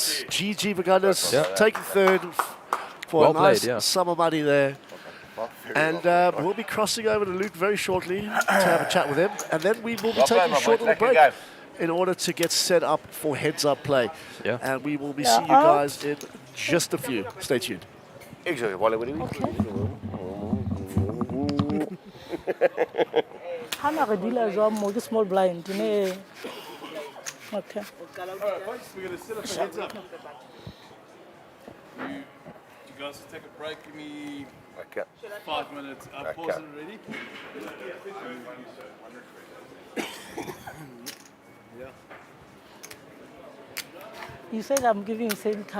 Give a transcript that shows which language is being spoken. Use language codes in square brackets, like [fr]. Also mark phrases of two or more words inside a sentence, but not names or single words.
[en] GG Vigandis taking third for Well a nice played, yeah. sum of money there. And we'll be crossing over to Luke very shortly to have a chat with him. And then we will be taking a short little break in order to get set up for heads-up play. Yeah. And we will be seeing you guys in just a few. Stay tuned. [st] Hana re dila jwang mo ke [en] small blind [st] ne. [en] Okay. We're going to set up a heads up. You guys take a break. Give me 5 minutes. Pause it already. You said I'm giving you same cards.